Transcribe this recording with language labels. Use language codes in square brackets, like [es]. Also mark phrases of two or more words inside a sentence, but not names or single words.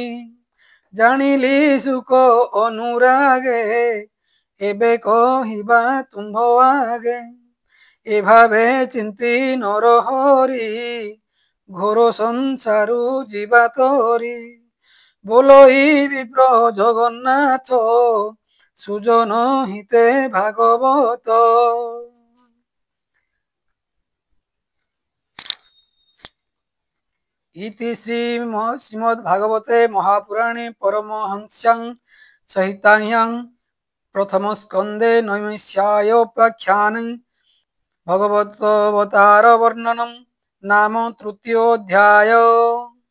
[or] ଜାଣିଲି ଶୁକ ଅନୁରାଗେ ଏବେ କହିବା ତୁମ୍ଭ ଆଗେ। ଏ ଭାବେ ଚିନ୍ତି ନରହରି ଘୋର ସଂସାରୁ ଯିବା ତରି। ବୋଲଇ ବିପ୍ର ଜଗନ୍ନାଥ ସୁଜନ ହିତେ ଭାଗବତ। [sa] इति श्रीमद् भागवते महापुराणे परमहंस्यां संहितायां प्रथम स्कंदे नैमिषारण्योपाख्यानं भगवतावतार वर्णनं नाम तृतीयोऽध्याय।